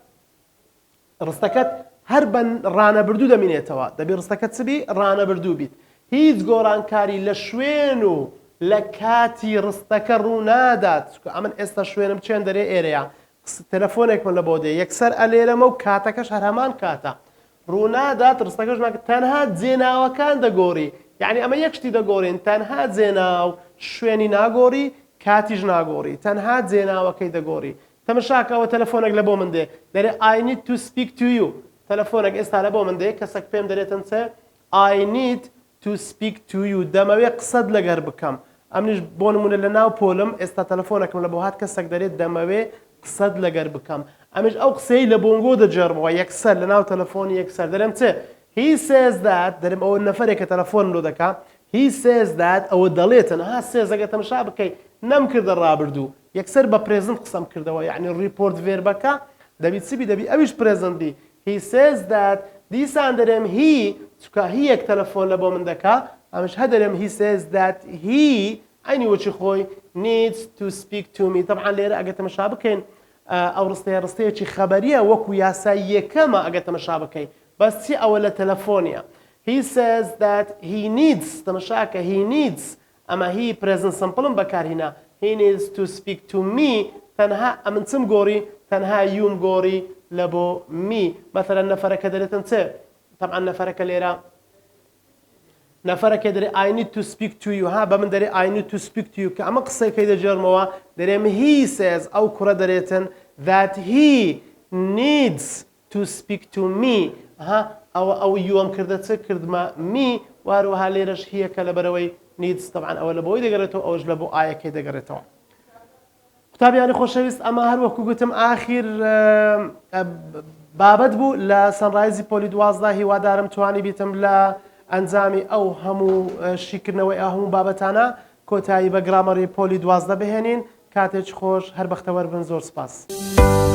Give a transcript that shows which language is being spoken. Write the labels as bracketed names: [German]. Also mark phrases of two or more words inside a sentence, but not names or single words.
[Central Kurdish] ڕستەکەت هەر بە ڕانەبردوو دەمینێتەوە دەبێت ڕستەکەت چبی ڕانەبردوو بیت هیچ گۆڕانکاری لە شوێن و لە کاتی ڕستەکە ڕوو نادات ئەمن ئێستا شوێنم چێن دەرێ ئێرەیە تەلەفۆنێکمە لە بۆ دێ یەکسەر ئەلێرەمە و کاتەکەش هەر هەمان کاتە ڕوونادات ڕستەکەش ناکە تەنها جێناوەکان دەگۆڕی یعنی ئەمە یەک شتی دەگۆڕین تەنها جێناو شوێنی ناگۆڕی کاتیش ناگۆڕی تەنها جێناوەکەی دەگۆڕی تەمەشاکەوە تەلەفۆنێک لە بۆ من دێ دەرێ [English] I need to speak to you [Central Kurdish] تەلەفۆنێک ئێستا لە بۆ من دێ کەسێک پێم دەرێتن چێ [English] I need to speak to you [Central Kurdish] دەمەوێ قسەت لەگەر بکەم ئەمنیش بۆ نمونە لە ناو پۆلم ئێستا تەلەفۆنێکم لە بۆ هات کەسێک دەرێت دەمەوێ قسەت لەگەر بکەم ئەمش ئەو قسەی لە بۆنگۆ دەجێڕمەوە یەکسەر لە ناو تەلەفۆنی یەکسەر دەرێم چێ [English] he says that [Central Kurdish] دەرێم ئەوە نەفەرێکە تەلەفۆن لۆ دەکا [English] he says that [Central Kurdish] ئەوە دەڵێتن ها سێزەگە تەماشا بکەی نەم کردە ڕابردوو یەکسەر بە پرێزنت قسەم کردەوە یعنی ریپۆرت ڤێربەکە دەبی چبی دەبی ئەویش پرێزنت بی [English] he says that [Central Kurdish] دیسان دەرێم هی چکە هی یەک تەلەفۆن لە بۆ من دەکا ئەمش هە دەرێم [English] he says that he [Central Kurdish] عینی وەچی خۆی [English] needs to speak to me [Central Kurdish] طبعا لێرە ئەگە تەماشا بکەین ئەو ڕستەیەکی خەبەریە وەکو یاسای یەکەمە ئەگە تەماشا بکەین بەس چی ئەوە لە تەلەفۆنیە [English] he says that he needs [Central Kurdish] تەماشاکە [English] he needs [Central Kurdish] ئەمە هی [English] present simple [Central Kurdish] بەکارهێنا [English] he needs to speak to me [Central Kurdish] تەنها ئەمن چم گۆڕی تەنها یوم گۆڕی لە بۆ me مثلا نەفەرەکە دەرێتن چێ طبعا نەفەرەکە لێرە نەفەرەکە دەرێ [English] I need to speak to you [Central Kurdish] ها بە من دەرێ [English] I need to speak to you [Central Kurdish] کە ئەمە قسەیەکەی دەجێڕمەوە دەرێم [English] he says [Central Kurdish] ئەو کوڕە دەرێتن [English] that he needs to speak to me [Central Kurdish] ها ئەو یوم کردە چ کردمە me واروها لێرەش هیەکە لەبەرەوەی needs طبعا ئەوە لە بۆی دەگەڕێتەوە ئەوش لە بۆ ئایەکەی دەگەڕێتەوە قوتابیانی خۆشەویست ئەمە هەروەکو گوتم ئاخر بابەت بوو لە سەنڕایزی پۆلی 12 هیوادارم توانی بیتم لە ئەنجامی ئەو هەموو شیکردنەوەی هەموو بابەتانە کۆتایی بە گرامەری پۆلی 12 بهێنین کاتێک خۆش هەر بەختەوەر بن زۆر سپاس.